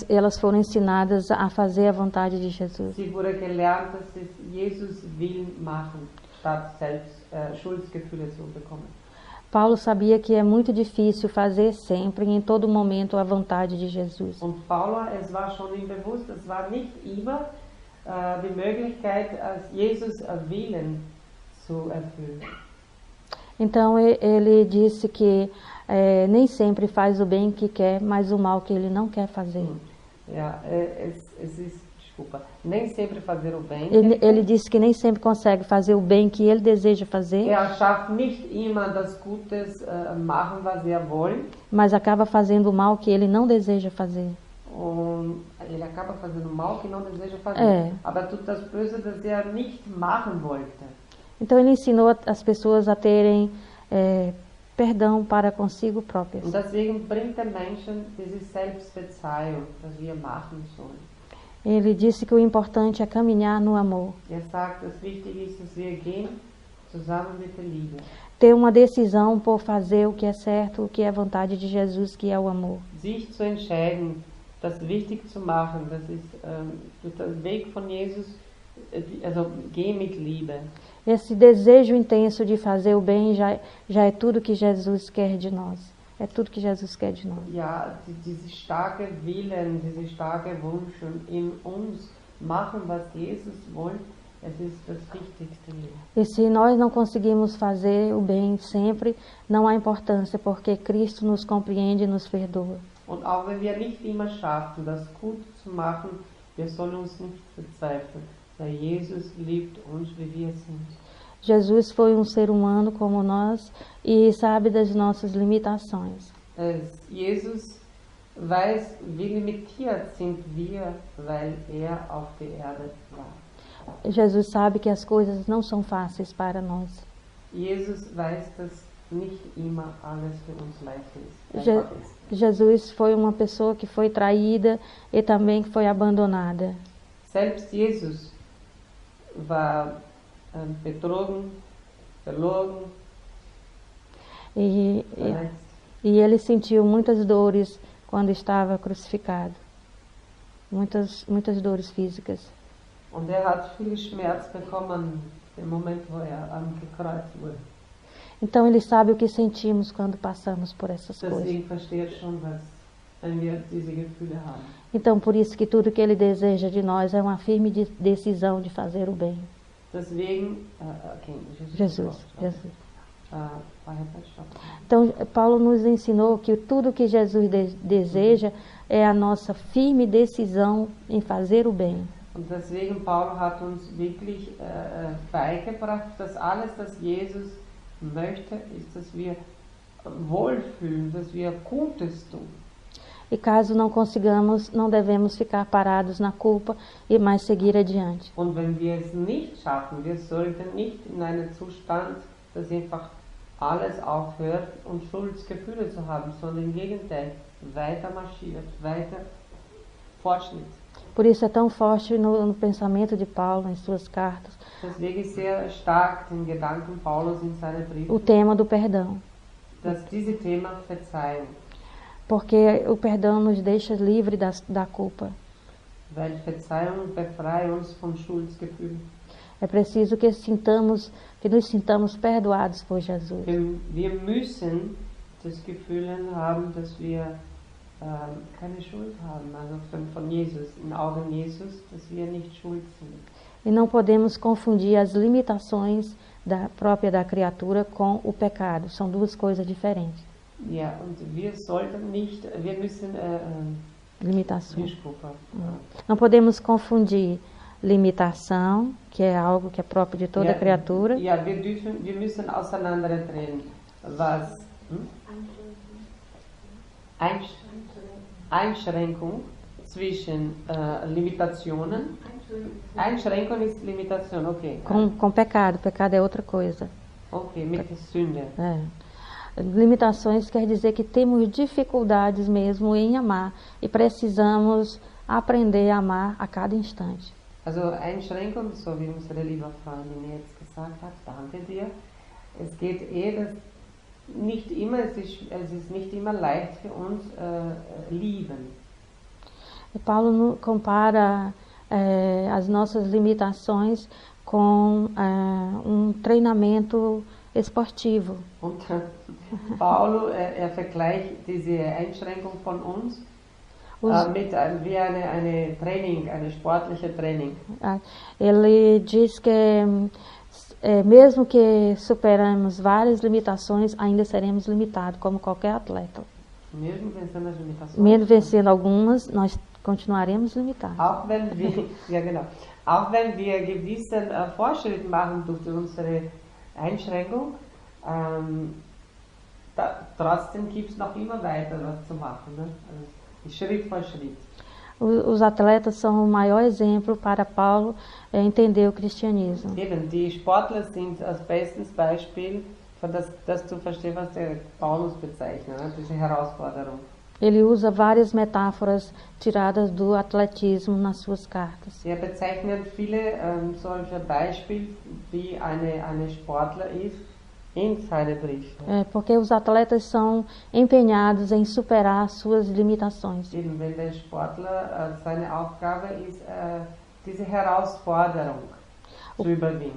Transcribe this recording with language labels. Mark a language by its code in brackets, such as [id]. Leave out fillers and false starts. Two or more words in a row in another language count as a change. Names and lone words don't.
[pt] elas foram ensinadas a fazer a vontade de Jesus. [de] Sie wurde gelernt, dass es Jesus will machen, statt selbst Schuldgefühle zu bekommen. [pt] Paulo sabia que é muito difícil fazer sempre e em todo momento a vontade de Jesus. [de] Und Paulo, es war schon ihm bewusst, es war nicht immer die Möglichkeit, Jesus Willen zu erfüllen. [pt] Então ele disse que nem sempre faz o bem que quer, mas o mal que ele não quer fazer. [de] Ja, es ist, [pt] desculpa, nem sempre fazer o bem. Ele disse que nem sempre consegue fazer o bem que ele deseja fazer. [de] Schafft nicht immer das Gutes machen, was will. [pt] Mas acaba fazendo o mal que ele não deseja fazer. Ele acaba fazendo o mal que não deseja fazer. [de] Aber tut das Böse, das nicht machen wollte. [pt] Então ele ensinou as pessoas a terem perdão para consigo próprias. [de] Und deswegen bringt der Menschen diese Selbstverzeihung, das wir machen sollen. [pt] Ele disse que o importante é caminhar no amor. [de] Sagt, das Wichtige ist, dass wir gehen zusammen mit der Liebe. [pt] Ter uma decisão por fazer o que é certo, o que é a vontade de Jesus, que é o amor. [de] Sich zu entscheiden, das wichtig zu machen, das ist der Weg von Jesus, also geh mit Liebe. [pt] Esse desejo intenso de fazer o bem já é tudo que Jesus quer de nós. É tudo que Jesus quer de nós. [de] Ja, diese starke Willen, diese starke Wunsch in uns machen, was Jesus wollte, es ist das Wichtigste hier. [pt] E se nós não conseguimos fazer o bem sempre, não há importância, porque Cristo nos compreende e nos perdoa. [de] Und auch wenn wir nicht immer schaffen, das gut zu machen, wir sollen uns nicht verzweifeln, weil Jesus liebt uns, wie wir sind. [pt] Jesus foi um ser humano como nós e sabe das nossas limitações. [de] Jesus weiß, wie limitiert sind wir, weil er auf der Erde war. [pt] Jesus sabe que as coisas não são fáceis para nós. [de] Jesus weiß, dass nicht immer alles für uns leicht ist. [pt] Jesus foi uma pessoa que foi traída e também que foi abandonada. [de] Selbst Jesus war betrogen, verloren, [pt] E ele sentiu muitas dores quando estava crucificado. Muitas dores físicas. [de] Und hat viel Schmerz bekommen im Moment, wo gekreuzt wurde. [pt] Então ele sabe o que sentimos quando passamos por essas coisas. [de] Deswegen versteht schon, wenn wir diese Gefühle haben. [pt] Então por isso que tudo que ele deseja de nós é uma firme decisão de fazer o bem. [de] Deswegen, Jesus. [pt] Então Paulo nos ensinou que tudo que Jesus deseja é a nossa firme decisão em fazer o bem. [de] Und deswegen Paulo hat uns wirklich beigebracht, dass alles, was Jesus möchte, ist, dass wir wohlfühlen, dass wir Gutes tun. [pt] E caso não consigamos, não devemos ficar parados na culpa e mais seguir adiante. [de] Und wenn wir es nicht schaffen, wir sollten nicht in einen Zustand, dass einfach alles aufhört und Schuldgefühle zu haben, sondern im Gegenteil, weiter marschiert, weiter Fortschritt. [pt] Por isso é tão forte no pensamento de Paulo, em suas cartas, [de] Deswegen ist sehr stark den Gedanken Paulus in seinen Briefen, [pt] o tema do perdão. [de] dass dieses Thema Verzeihung, [pt] Porque o perdão nos deixa livre da culpa. [de] weil Verzeihung befreit uns vom Schuldgefühl. [pt] É preciso que nos sintamos perdoados por Jesus. [de] Wir müssen das Gefühl haben, dass wir keine Schuld haben, also von Jesus, in Augen Jesus, dass wir nicht schuld sind. [pt] E não podemos confundir as limitações própria da criatura com o pecado. São duas coisas diferentes. [de] Ja, und wir müssen [pt] Limitações. Desculpa. Não podemos confundir limitação, que é algo que é próprio de toda criatura. [de] Ja, wir müssen auseinander trennen, was Einschränkung zwischen Limitationen. Einschränkung ist Limitation, okay. [pt] Com pecado. Pecado é outra coisa. [de] Okay, mit Sünde. [pt] Limitações quer dizer que temos dificuldades mesmo em amar e precisamos aprender a amar a cada instante. [de] Also Einschränkung, so wie unsere liebe Freundin jetzt gesagt hat, danke dir. Es geht dass nicht immer, es ist nicht immer leicht für uns lieben. [pt] E Paulo compara as nossas limitações com um treinamento esportivo. [de] Und Paulo, vergleicht diese Einschränkung von uns mit wie eine Training, eine sportliche Training. [pt] Ele diz que mesmo que superamos várias limitações, ainda seremos limitados, como qualquer atleta. Mesmo vencendo as limitações. Mesmo vencendo algumas, nós continuaremos limitados. [de] Auch wenn wir gewissen Fortschritt machen durch unsere Einschränkung, trotzdem gibt es noch immer weiter was zu machen, ne? Also, Schritt für Schritt. [pt] Os atletas são o maior exemplo para Paulo entender o cristianismo. [de] Eben, die Sportler sind das bestes Beispiel für das zu verstehen, was der Paulus bezeichnet, ne? Diese Herausforderung. [pt] Ele usa várias metáforas tiradas do atletismo nas suas cartas. [de] Er bezeichnet viele solche Beispiele, wie eine Sportler ist in seinen Briefen. [pt] Porque os atletas são empenhados em superar suas limitações. [de] Eben, wenn der Sportler seine Aufgabe ist, diese Herausforderung zu überwinden.